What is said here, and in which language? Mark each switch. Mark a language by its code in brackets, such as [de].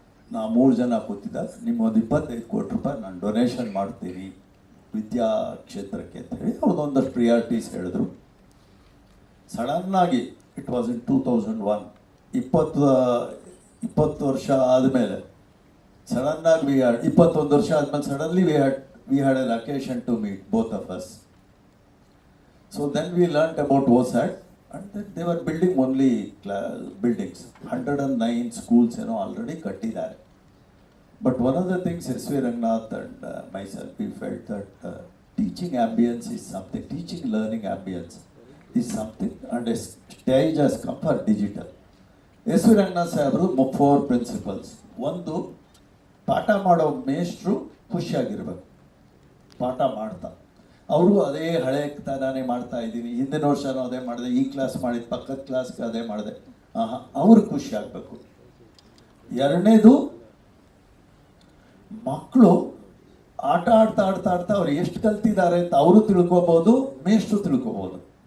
[kn] ನಾವು 3 ಜನ ಕೂತಿದ್ದಾಗ, ನಿಮ್ಮೊಂದು 25 ಕೋಟಿ ರೂಪಾಯಿ ನಾನು ಡೊನೇಷನ್ ಮಾಡ್ತೀನಿ ವಿದ್ಯಾ ಕ್ಷೇತ್ರಕ್ಕೆ ಅಂತ ಹೇಳಿ ಅವ್ರದ್ದೊಂದಷ್ಟು ಪ್ರಿಯಾರಿಟೀಸ್ ಹೇಳಿದ್ರು. [en] ಸಡನ್ನಾಗಿ it was in 2001, [kn] 20 ವರ್ಷ ಆದಮೇಲೆ ಸಡನ್ನಾಗಿ 21 ವರ್ಷ ಆದಮೇಲೆ [en] Suddenly we had an occasion to meet both of us. So then we learned about OSAT and then they were building only buildings. 109 schools already [kn] ಕಟ್ಟಿದ್ದಾರೆ. [en] But one of the things SV Rangnath and myself, we felt that teaching ambience is something, teaching learning ambience is something, and a stage has come for digital. [kn] SV Rangnath ಸಾಹೇಬರು 4 principles. ಒಂದು, ಪಾಠ ಮಾಡೋ ಮೇಷ್ಟ್ರು ಖುಷಿಯಾಗಿರ್ಬೇಕು, ಪಾಠ ಮಾಡ್ತಾ. ಅವರು ಅದೇ ಹಳೆ ನಾನೇ ಮಾಡ್ತಾ ಇದ್ದೀನಿ, ಹಿಂದಿನ ವರ್ಷನೂ ಅದೇ ಮಾಡಿದೆ, ಈ ಕ್ಲಾಸ್ ಮಾಡಿದ ಪಕ್ಕದ ಕ್ಲಾಸ್ಗೆ ಅದೇ ಮಾಡಿದೆ, ಅವರು ಖುಷಿ ಆಗಬೇಕು. ಎರಡನೇದು, ಮಕ್ಕಳು ಆಟ ಆಡ್ತಾ ಅವ್ರು ಎಷ್ಟು ಕಲ್ತಿದ್ದಾರೆ ಅಂತ ಅವರು ತಿಳ್ಕೊಬೋದು, ಮೇಷ್ಟ್ರು ತಿಳ್ಕೊಬೋದು.